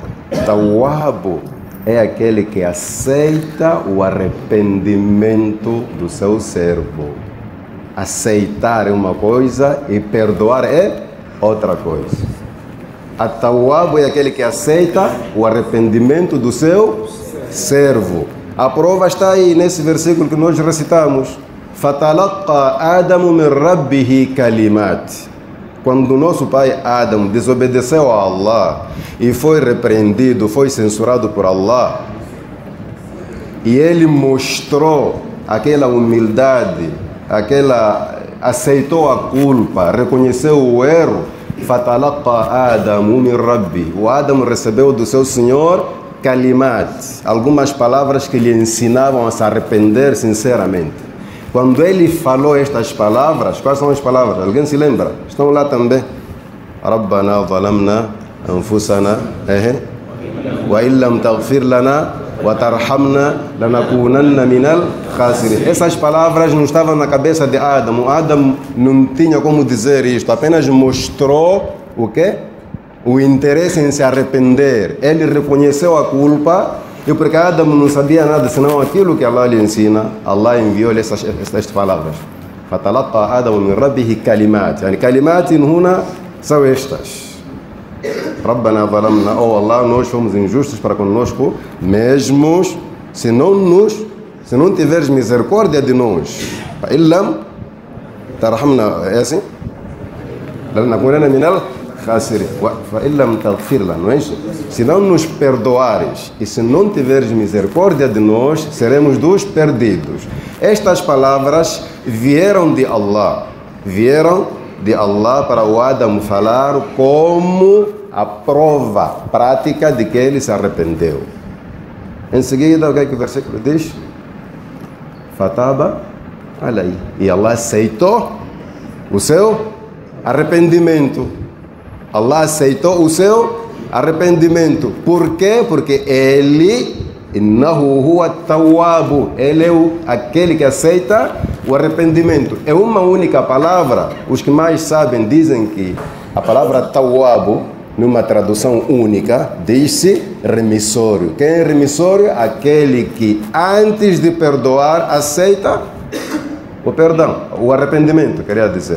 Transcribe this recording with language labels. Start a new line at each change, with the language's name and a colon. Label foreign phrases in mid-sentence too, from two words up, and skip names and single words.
Portuguese: Tawwab é aquele que aceita o arrependimento do seu servo. Aceitar é uma coisa e perdoar é outra coisa. At-Tawwab é aquele que aceita o arrependimento do seu servo. A prova está aí nesse versículo que nós recitamos.
Arabic: فَتَلَقَّى آدَمُ مِنْ رَبِّهِ كَلِمَاتٍ.
Portuguese: Quando o nosso pai Adam desobedeceu a Allah e foi repreendido, foi censurado por Allah, e ele mostrou aquela humildade, aceitou a culpa, reconheceu o erro.
Arabic: فَتَلَقَّى آدَمُ مِنْ رَبِّهِ.
Portuguese: O Adam recebeu do seu Senhor kalimat, algumas palavras que lhe ensinavam a se arrepender sinceramente. Quando ele falou estas palavras, quais são as palavras? Alguém se lembra? Estão lá também.
Arabic: رَبَّنَا ظَلَمْنَا أَنفُسَنَا وَإِنْ لَمْ تَغْفِرْ لَنَا وَتَرْحَمْنَا لَنَكُونَنَّ مِنَ الْخَاسِرِينَ.
Portuguese: Essas palavras não estavam na cabeça de Adam. O Adam não tinha como dizer isto. Apenas mostrou o quê? O interesse em se arrepender. Ele reconheceu a culpa. E porque Adam não sabia nada senão aquilo que Allah lhe ensina, Allah enviou-lhe estas palavras.
Arabic: فَتَلَقَّى آدَمُ مِنْ رَبِّهِ كَلِمَاتٍ. يعني كلمات هنا
Portuguese: são estas.
Arabic: رَبَّنَا ظَلَمْنَا.
Portuguese: Oh Allah, nós fomos injustos para conosco mesmos, se não tiveres misericórdia de nós.
Arabic: فَإِنْ لَمْ تَرْحَمْنَا.
Portuguese: É assim?
Arabic: لَنَكُونَنَّ مِنَ الْخَاسِرِينَ. فَإِنْ لَمْ تَغْفِرْ لَنَا.
Portuguese: Não é isso? Se não nos perdoares e se não tiveres misericórdia de nós, seremos dos perdidos. Estas palavras vieram de Allah. Vieram de Allah para o Adam falar como a prova prática de que ele se arrependeu. Em seguida, o que é que o versículo diz?
Arabic: فتاب عليه.
Portuguese: E Allah aceitou o seu arrependimento. Allah aceitou o seu arrependimento. Por quê? Porque ele,
Arabic: إنه هو التواب,
Portuguese: ele é aquele que aceita o arrependimento. É uma única palavra. Os que mais sabem dizem que a palavra tawwabu, numa tradução única, diz-se remissório. Quem é remissório? Aquele que antes de perdoar aceita o perdão, o arrependimento, queria dizer.